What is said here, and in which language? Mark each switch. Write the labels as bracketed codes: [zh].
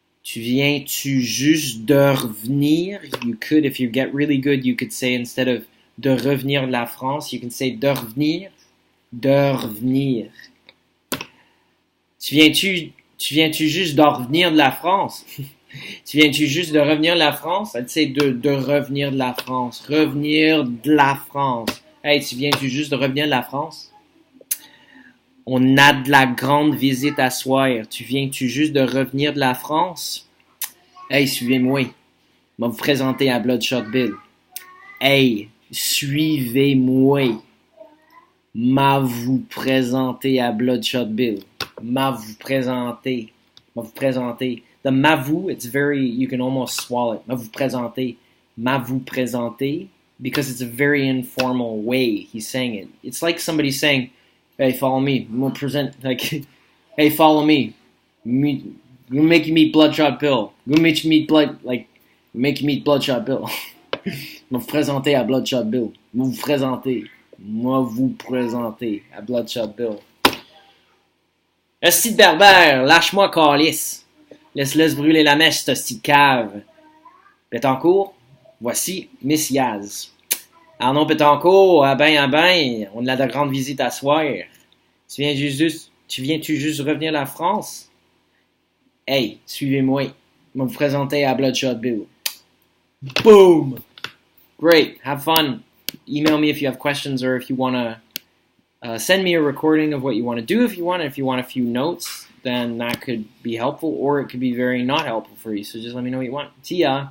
[fr] Tu viens-tu juste de revenir? [en] You could, if you get really good, you could say instead of [fr] de revenir de la France, [en] you can say [fr] de revenir. De revenir. Tu viens-tu juste de revenir de la France? Tu viens-tu juste de revenir de la France? [en] I'd say [fr] de revenir de la France. Revenir de la France. Hey, tu viens-tu juste de revenir de la France? On a de la grande visite à soir. Tu viens-tu juste de revenir de la France? Hey, suivez-moi. Je vais vous présenter à Bloodshot Bill. Hey, suivez-moi. M'a vous présenter à Bloodshot Bill. M'a vous présenter. M'a vous présenter. [en] The [fr] m'a vous, [en] it's very, you can almost swallow it. [fr] M'a vous présenter. M'a vous présenter. [en] Because it's a very informal way he's saying it. It's like somebody saying, hey, follow me. I'm gonna present, like, hey, follow me. You're making me Bloodshot Bill. You're making me make you meet Bloodshot Bill. [fr] M'a vous présenter à Bloodshot Bill. M'a vous présenter. Moi vous présenter à Bloodshot Bill. Hostie de berbère, lâche-moi calice. Laisse-le se brûler la mèche, ce hostie de cave. Pétancourt, voici Miss Yaz. Arnaud Pétancourt, ah ben, on a de grandes visites à soir. Tu viens-tu juste revenir de la France? Hey, suivez-moi. Je vais vous présenter à Bloodshot Bill. [en] Boom! Great, have fun. Email me if you have questions or if you want to send me a recording of what you want to do if you want. If you want a few notes, then that could be helpful or it could be very not helpful for you. So just let me know what you want. See ya!